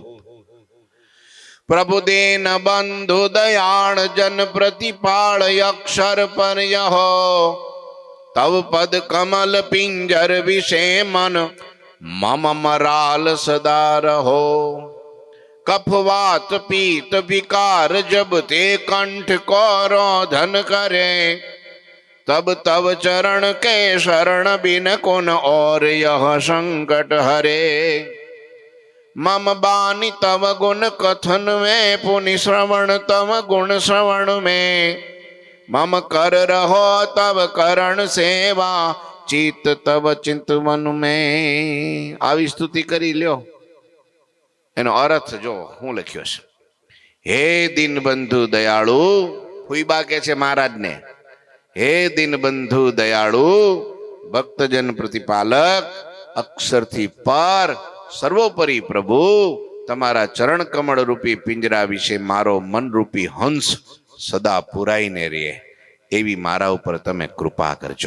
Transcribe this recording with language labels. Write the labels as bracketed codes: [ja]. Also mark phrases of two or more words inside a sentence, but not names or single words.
[hi] प्रभु देन बंधु दयाल जन प्रतिपाल अक्षर पर यहो, तव पद कमल पिंजर विशे मन मम मराल सदा रहो. कफवात पीत विकार जब ते कंठ को रोधन करे, तब तब चरण के शरण बिन कोन और यह संकट हरे. मम बानी तव गुण कथन में पुनि श्रवण तव गुण श्रवण में, मम कर रहो तव करण सेवा चित तव चिंतवन में. [gu] આવી સ્તુતિ કરી લ્યો. એનો અર્થ જો હું લખ્યો છે, હે દીનબંધુ દયાળુ, ફૂઈબા કે છે મહારાજને, હે દીનબંધુ દયાળુ, ભક્તજન પ્રતિપાલક, અક્ષરથી પર, સર્વોપરી પ્રભુ, તમારા ચરણ કમળ રૂપી પિંજરા વિશે મારો મનરૂપી હંસ સદા પુરાઈને રહે એવી મારા ઉપર તમે કૃપા કરજો.